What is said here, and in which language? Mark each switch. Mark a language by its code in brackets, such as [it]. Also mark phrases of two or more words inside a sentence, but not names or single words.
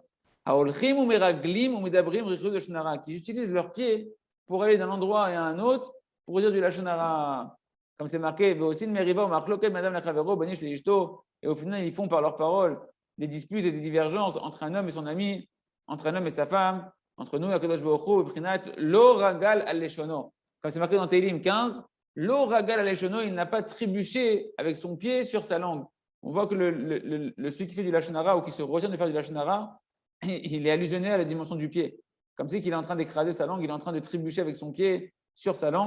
[he] ההולכים ומרגלים ומדברים רכילות ולשון הרע, [fr] qui utilisent leurs pieds pour aller d'un endroit et à un autre pour dire du Lachonara. Comme c'est marqué, et au final, ils font par leurs paroles des disputes et des divergences entre un homme et son ami, entre un homme et sa femme, entre nous et [he] הקדוש ברוך הוא, לא רגל על לשונו. [fr] Comme c'est marqué dans Tehillim 15, [he] לא רגל על לשונו, [fr] il n'a pas trébuché avec son pied sur sa langue. On voit que celui qui fait du [he] לשון הרע [fr] ou qui se retient de faire du [he] לשון הרע, [fr] il est allusionné à la dimension du pied. Comme si qu'il est en train d'écraser sa langue, il est en train de trébucher avec son pied sur sa langue.